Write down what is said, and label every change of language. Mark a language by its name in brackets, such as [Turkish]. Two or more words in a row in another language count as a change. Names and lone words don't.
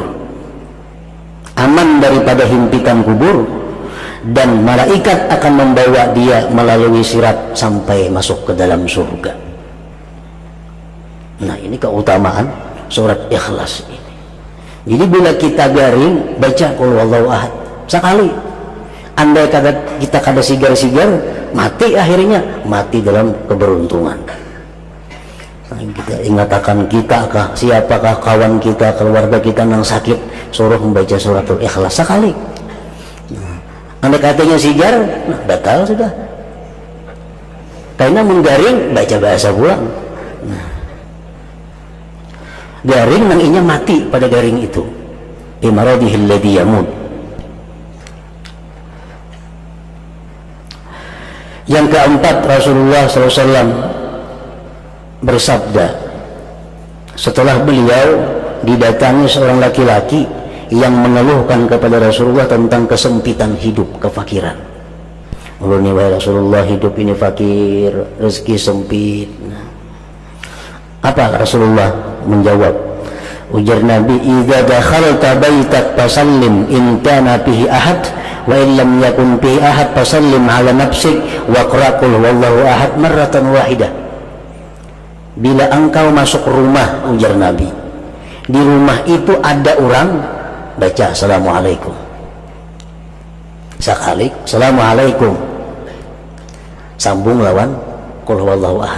[Banjar] Aman daripada himpitan kubur. Dan malaikat akan membawa dia melalui sirat sampai masuk ke dalam surga. Nah, ini keutamaan surat Ikhlas ini. Jadi bila kita garing baca [Arabic] قل هو الله أحد [Banjar] sekali. Andai kata kita kada sigar-sigar, mati akhirnya, mati dalam keberuntungan. Nah, kita ingatakan kita kah, siapakah kawan kita, keluarga kita yang sakit, suruh membaca suratul Ikhlas sekali. Andai katanya sigar, nah batal sudah. Karena menggaring baca bahasa pulang. Nah, garing nang inya mati pada garing itu. [Arabic] في مرضه الذي يموت. [Banjar] Yang keempat, Rasulullah SAW bersabda setelah beliau didatangi seorang laki-laki yang mengeluhkan kepada Rasulullah tentang kesempitan hidup, kefakiran. Ulun wahai Rasulullah, hidup ini fakir, rezeki sempit. Apa Rasulullah menjawab? Ujar Nabi, [Arabic] "إذا دخلت بيتك فسلم إن كان فيه أحد وإن لم يكن فيه أحد فسلم على نفسك واقرأ قل هو الله أحد مرة واحدة." [Banjar] Bila engkau masuk rumah, ujar Nabi, di rumah itu ada orang, baca assalamualaikum sekali, assalamualaikum, sambung lawan [Arabic] قل هو الله أحد.